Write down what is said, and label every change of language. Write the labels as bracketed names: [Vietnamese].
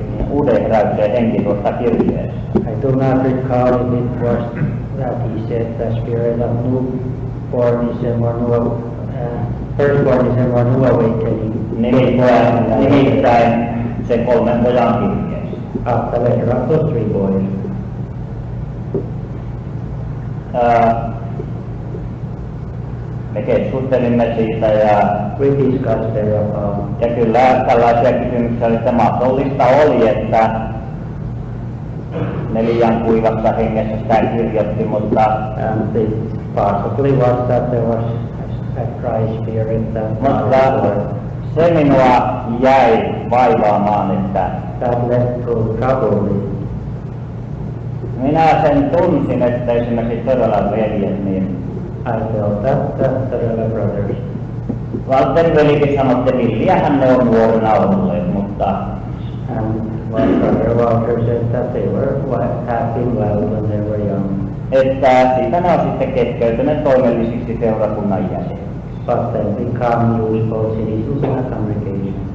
[Finnish] uuden heräyksen henki tuosta kirjeestä. [English] I do not recall if it was that he said the spirit of newbornism or new, firstbornism or new awakening. [Finnish] Nimittäin se 3 pojan kirjeessä. [English] After the letter of those 3 boys. [Finnish] Me keskustelimme siitä [English] We discussed thereabout. [Finnish] ja kyllä tällaisia kysymyksiä oli, että mahdollista oli, että ne liian kuivassa hengessä sitä kirjoitti, mutta [English] And it possibly was that there was a dry spirit that [Finnish] se minua jäi vaivaamaan, että [English] that led to trouble with. [Finnish] minä sen tunsin, että esimerkiksi todella veljet, niin [English] I felt that the other brothers. [Finnish] Valtteri velikin sanoi, että villiähän ne on nuorena olleet, mutta [English] And one brother Walter said that they had been well when they were young. [Finnish] että siitä ne on sitten keskeytyneet toimellisiksi seurakunnan jäseniksi. [English] But then become useful citizens in a congregation.